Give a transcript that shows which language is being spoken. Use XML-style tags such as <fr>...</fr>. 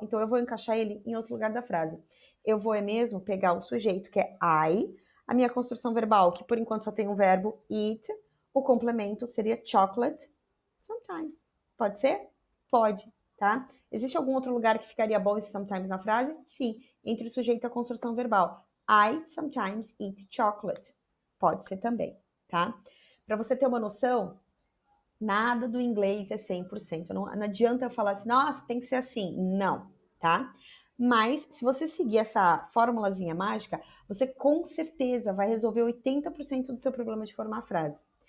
<pt>Então eu vou encaixar ele em outro lugar da frase. Eu vou mesmo pegar o sujeito, que é I, a minha construção verbal, que por enquanto só tem o verbo eat, o complemento, que seria chocolate, sometimes. Pode ser? Pode, tá? Existe algum outro lugar que ficaria bom esse sometimes na frase? Sim, entre o sujeito e a construção verbal.</pt> <en>I sometimes eat chocolate.</en> <pt>Pode ser também, tá? Para você ter uma noção, nada do inglês é 100%. Não adianta eu falar assim, nossa, tem que ser assim. Não, tá? Mas, se você seguir essa formulazinha mágica, você com certeza vai resolver 80% do seu problema de formar a frase.</pt>